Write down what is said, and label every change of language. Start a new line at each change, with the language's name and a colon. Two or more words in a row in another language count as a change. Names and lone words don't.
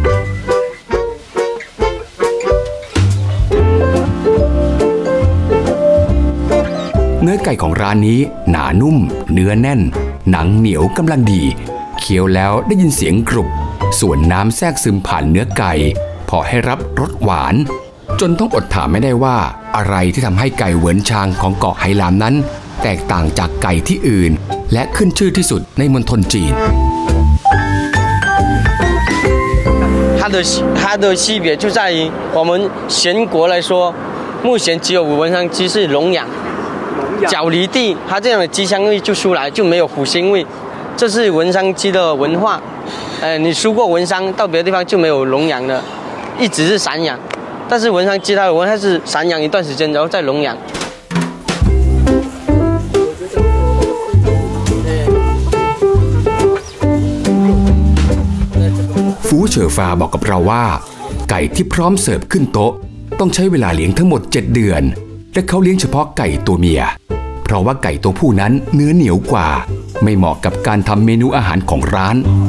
Thai: เนื้อไก่ของร้านนี้หนานุ่มเนื้อแน่นหนังเหนียวกำลังดีเคี้ยวแล้วได้ยินเสียงกรุบส่วนน้ำแทรกซึมผ่านเนื้อไก่พอให้รับรสหวานจนต้องอดถามไม่ได้ว่าอะไรที่ทำให้ไก่เหวินชางของเกาะไหหลำนั้นแตกต่างจากไก่ที่อื่นและขึ้นชื่อที่สุดในมณฑลจีน
Chinese: 它的区别就在于我们全国来说目前只有文昌鸡是笼养脚离地它这样的鸡香味就出来就没有虎腥味这是文昌鸡的文化你输过文商到别的地方就没有笼养的一直是散养但是文昌鸡它的文化是散养一段时间然后再笼养
Thai: ฝูเจ๋อฝ่าบอกกับเราว่าไก่ที่พร้อมเสิร์ฟขึ้นโต๊ะต้องใช้เวลาเลี้ยงทั้งหมด7 เดือนและเขาเลี้ยงเฉพาะไก่ตัวเมียเพราะว่าไก่ตัวผู้นั้นเนื้อเหนียวกว่าไม่เหมาะกับการทำเมนูอาหารของร้าน